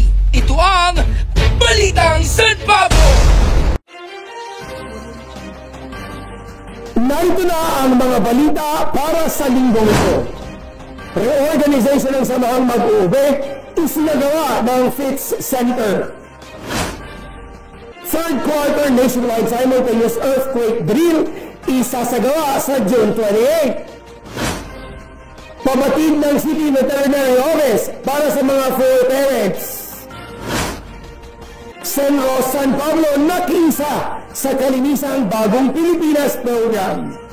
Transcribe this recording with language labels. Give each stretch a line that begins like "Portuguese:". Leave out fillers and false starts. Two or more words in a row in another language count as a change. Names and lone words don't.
Filipino: Ito ang Balitang San Pablo! Narito na ang mga balita para sa linggong ito. Reorganization ng Samahang Mag-uube, isinagawa ng FITS Center.
English: Third quarter nationwide simultaneous earthquake drill,
Filipino: isasagawa sa
English: June 28.
Filipino: Pabatid ng City Veterinary Office para sa mga
English: full parents.
Filipino: Senro San Pablo nakisa sa Kalinisang Bagong Pilipinas program.